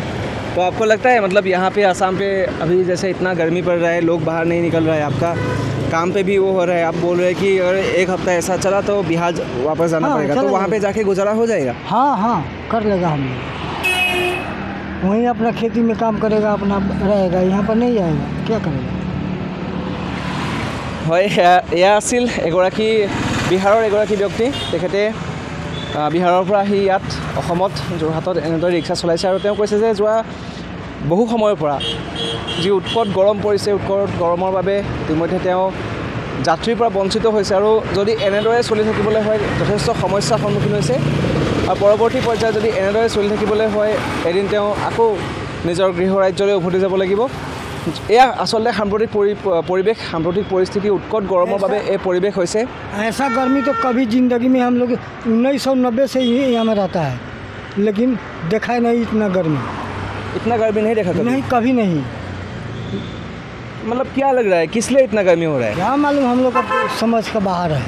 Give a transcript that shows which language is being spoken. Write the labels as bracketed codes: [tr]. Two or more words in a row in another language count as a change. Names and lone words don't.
[hi] तो आपको लगता है मतलब यहाँ पे आसाम पे अभी जैसे इतना गर्मी पड़ रहा है, लोग बाहर नहीं निकल रहा है, आपका काम पे भी वो हो रहा है, आप बोल रहे हैं कि अगर एक हफ्ता ऐसा चला तो बिहार वापस जाना पड़ेगा, तो वहाँ पे जाके गुजारा हो जाएगा? हाँ कर लेगा, हम वहीं अपना खेती में काम करेगा, अपना रहेगा, यहाँ पर नहीं आएगा, क्या करेगा। [as] হয় এয়া আছিল এগৰাকী বিহাৰৰ এগৰাকী ব্যক্তি। তেখেতে বিহাৰৰ পৰা আহি ইয়াত অসমত যোৰহাটত এনেদৰে ৰিক্সা চলাইছে আৰু তেওঁ কৈছে যে যোৱা বহু সময়ৰ পৰা যি উৎকট গৰম পৰিছে, উৎকট গৰমৰ বাবে ইতিমধ্যে তেওঁ যাত্ৰীৰ পৰা বঞ্চিত হৈছে আৰু যদি এনেদৰে চলি থাকিবলৈ হয় যথেষ্ট সমস্যাৰ সন্মুখীন হৈছে আৰু পৰৱৰ্তী পৰ্যায়ত যদি এনেদৰে চলি থাকিবলৈ হয় এদিন তেওঁ আকৌ নিজৰ গৃহ ৰাজ্যলৈ উভতি যাব লাগিব। এয়া আচলতে সাম্প্ৰতিক পৰিৱেশ, সাম্প্ৰতিক পৰিস্থিতি, উৎকট গৰমৰ বাবে এই পৰিৱেশ হৈছে। [hi] ऐसा गर्मी तो कभी ज़िंदगी में हम लोग 1990 से ही यहाँ में रहता है, लेकिन देखा ही नहीं इतना गर्मी। इतना गर्मी नहीं देखा कभी? नहीं, कभी नहीं। मतलब क्या लग रहा है, किस लिए इतना गर्मी हो रहा है? क्या मालूम, हम लोग का समझ का बाहर है।